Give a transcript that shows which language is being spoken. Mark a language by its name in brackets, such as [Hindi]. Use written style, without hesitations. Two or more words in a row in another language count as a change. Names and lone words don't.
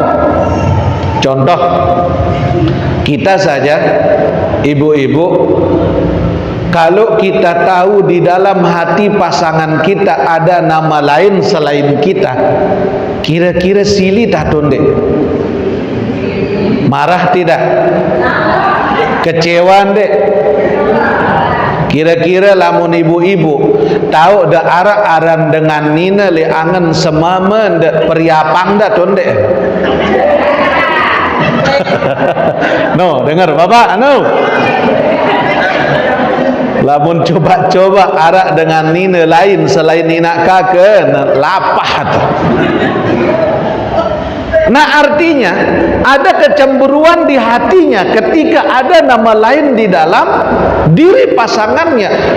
[Indonesian] Contoh, kita saja ibu-ibu, kalau kita tahu di dalam hati pasangan kita ada nama lain selain kita, kira-kira [Sasak] silih tak dek? [Indonesian] Marah tidak? Kecewa dek? [Sasak] Kira-kira lamun ibu-ibu tahu da arak-aran dengan nina le angen semamen da periapang da dek? [Indonesian] No, dengar Bapak, no. [Sasak] Lamun coba-coba arak dengan nina lain selain nina kake, lapah tu. [Indonesian] Nah, artinya ada kecemburuan di hatinya ketika ada nama lain di dalam diri pasangannya.